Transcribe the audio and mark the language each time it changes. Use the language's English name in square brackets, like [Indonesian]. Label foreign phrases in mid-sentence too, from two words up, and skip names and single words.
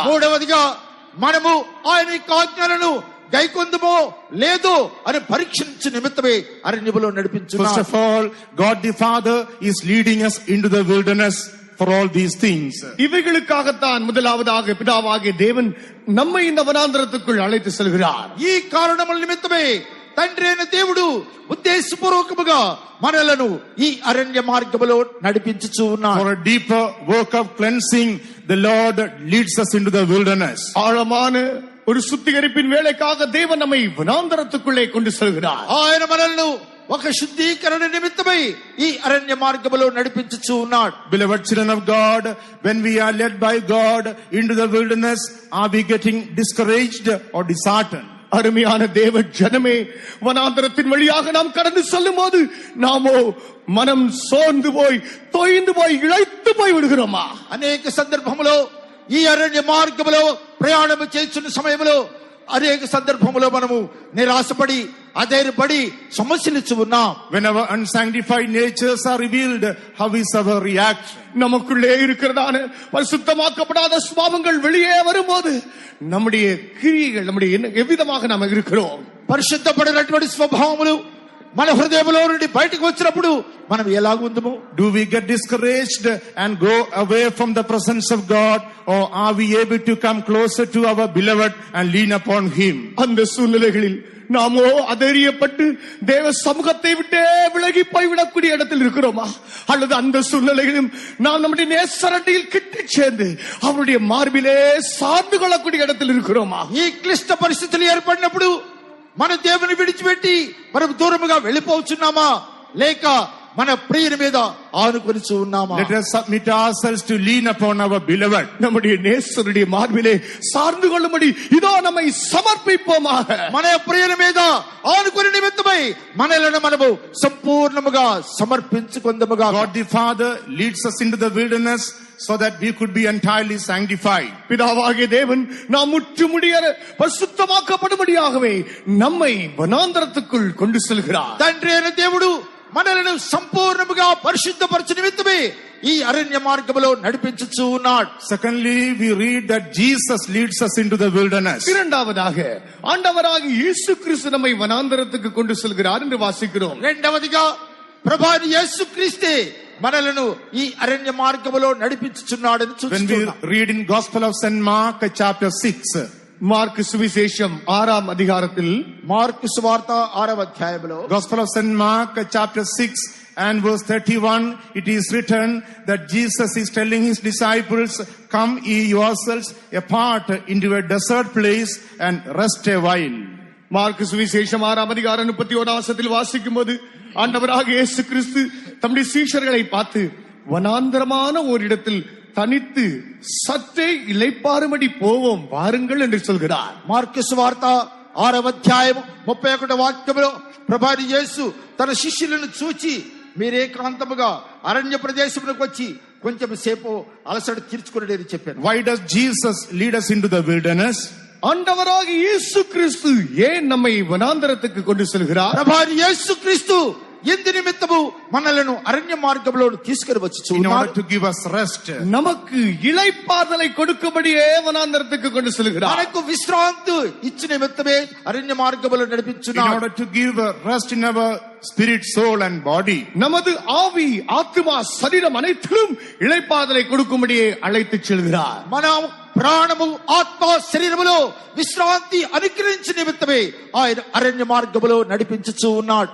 [Telugu] మూడవదిగా మనము ఆయన ఆజ్ఞలను గైకొందుమో లేదో అని పరీక్షించు నిమిత్తమే అరణ్యములో నడిపించున్నాడు. [English] First of all, God the Father is leading us into the wilderness for all these things. [Tamil] இவைகளுக்காகத்தான் முதலாவதாக பிதாவாகிய தேவன் நம்மை இந்த வனாந்தரத்துக்குள் அழைத்து செல்கிறார். [Telugu] ఈ కారణముల నిమిత్తమే తండ్రి అయిన దేవుడు ఉద్దేశపూర్వకముగా మనలను ఈ అరణ్య మార్గములో నడిపించుచూ ఉన్నాడు. [English] For a deeper work of cleansing, the Lord leads us into the wilderness. [Tamil] ஆழமான ஒரு சுத்திகரிப்பின் வேலைக்காக தேவன் நம்மை வனாந்தரத்துக்குள்ளே கொண்டு செல்கிறார். [Telugu] ఆయన మనల్ని ఒక శుద్ధీకరణ నిమిత్తమై ఈ అరణ్య మార్గములో నడిపించుచూ ఉన్నాడు. [English] Beloved children of God, when we are led by God into the wilderness, are we getting discouraged or disheartened? [Tamil] அருமையான தேவ ஜனமே, வனாந்தரத்தின் வழியாக நாம் கடந்து செல்லும் போது நாமோ மனம் சோர்ந்து போய் தொய்ந்து போய் இழைத்து போய் விடுகிறோமா? [Telugu] అనేక సందర్భములో ఈ అరణ్య మార్గములో ప్రయాణం చేస్తున్న సమయంలో అనేక సందర్భములో మనము నిరాశపడి అధైర్యపడి సమస్యలు ఉన్నాం. [English] When our unsanctified natures are revealed, how is our reaction? [Tamil] நமக்குள்ளே இருக்கிறதான பரிசுத்தமாக்கப்படாத சுபாவங்கள் வெளியே வரும்போது நம்முடைய கிரியைகள் நம்முடைய எவ்விதமாக நாம் இருக்கிறோம்? [Telugu] పరిశుద్ధపడినటువంటి స్వభావములు మన హృదయంలో నుండి బయటకు వచ్చినప్పుడు మనం ఎలాగుందుము? [English] Do we get discouraged and go away from the presence of God, or are we able to come closer to our beloved and lean upon him? [Tamil] அந்த சூழ்நிலைகளில் நாமோ அதறியப்பட்டு தேவ சமூகத்தை விட்டே விலகி போய்விடக்கூடிய இடத்தில் இருக்கிறோமா? அல்லது அந்த சூழ்நிலைகளிலும் நாம் நம்முடைய நேசரடியில் கிட்டி சேர்ந்து அவருடைய மார்பிலே சார்ந்து கொள்ளக்கூடிய இடத்தில் இருக்கிறோமா? [Telugu] ఈ క్లిష్ట పరిస్థితులు ఏర్పడినప్పుడు మన దేవుని విడిచిపెట్టి మనం దూరముగా వెళ్ళిపోవచ్చున్నామా, లేక మన ప్రియుని మీద ఆనుకొని ఉన్నామా? [English] Let us submit ourselves to lean upon our beloved. [Tamil] நம்முடைய நேசருடைய மார்பிலே சார்ந்து கொள்ளும்படி இதோ நம்மை సమర్పిపోமாக. [Telugu] మన ప్రియుని మీద ఆనుకొని నిమిత్తమై మనలను మనము సంపూర్ణముగా సమర్పించుకొందముగా. [English] God the Father leads us into the wilderness so that we could be entirely sanctified. [Tamil] பிதாவாகிய தேவன் நாம் முற்றுமுடிய பரிசுத்தமாக்கப்படும்படியாகவே நம்மை வனாந்தரத்துக்குள் கொண்டு செல்கிறார். [Telugu] తండ్రి అయిన దేవుడు మనలను సంపూర్ణముగా పరిశుద్ధపరచు నిమిత్తమే ఈ అరణ్య మార్గములో నడిపించుచూ ఉన్నాడు. [English] Secondly, we read that Jesus leads us into the wilderness. [Tamil] இரண்டாவதாக ஆண்டவராகிய இயேசு கிறிஸ்து நம்மை வனாந்தரத்துக்கு கொண்டு செல்கிறார் என்று வாசிக்கிறோம். [Telugu] రెండవదిగా ప్రభాని యేసుక్రీస్తే మనలను ఈ అరణ్య మార్గములో నడిపించుచున్నాడని [English] When we [Telugu] చూస్తున్నాం. [English] read in Gospel of St. Mark chapter 6, [Tamil] மார்க்கு சுவிசேஷம் 6ஆம் அதிகாரத்தில் [Telugu] మార్కు సువార్త 6వ అధ్యాయములో [English] Gospel of St. Mark chapter 6 and verse 31, it is written that Jesus is telling his disciples, "Come ye yourselves apart into a desert place and rest a while." [Tamil] மார்க்கு சுவிசேஷம் 6ஆம் அதிகாரம் 31ஆம் வசனத்தில் வாசிக்கும் போது ஆண்டவராகிய இயேசு கிறிஸ்து தம்முடைய சீஷர்களை பார்த்து வனாந்தரமான ஓரிடத்தில் தனித்து சற்றே இளைப்பாறும்படி போவோம் வாருங்கள் என்று சொல்கிறார். [Telugu] మార్కు సువార్త 6వ అధ్యాయం 31వ వాక్యములో ప్రభాని యేసు తన శిష్యులను చూచి మీరేకాంతముగా అరణ్య ప్రదేశములకు వచ్చి కొంచెం సేపు అలసట తీర్చుకునేది అని చెప్పారు. [English] Why does Jesus lead us into the wilderness? [Tamil] ஆண்டவராகிய இயேசு கிறிஸ்து ஏன் நம்மை வனாந்தரத்துக்கு கொண்டு செல்கிறார்? [Telugu] ప్రభాని యేసుక్రీస్తు ఎందు నిమిత్తము మనలను అరణ్య మార్గంలో తీసుకొని వచ్చి [English] in order to give us rest. [Tamil] நமக்கு இளைப்பாறுதலை கொடுக்கும்படியே வனாந்தரத்துக்கு கொண்டு செல்கிறார். [Telugu] మనకు విశ్రాంతి ఇచ్చిన నిమిత్తమే అరణ్య మార్గంలో [English] In [Telugu] నడిపించున్నాడు. [English] order to give rest in our spirit, soul and body. [Tamil] நமது ஆவி, ஆத்மா, சரீரம் அனைத்திலும் இளைப்பாறுதலை கொடுக்கும்படியே அழைத்துச் செல்கிறார். [Telugu] మన ప్రాణము, ఆత్మ, శరీరములో విశ్రాంతి అనుగ్రహించిన నిమిత్తమే ఆయన అరణ్య మార్గములో నడిపించుచూ ఉన్నాడు.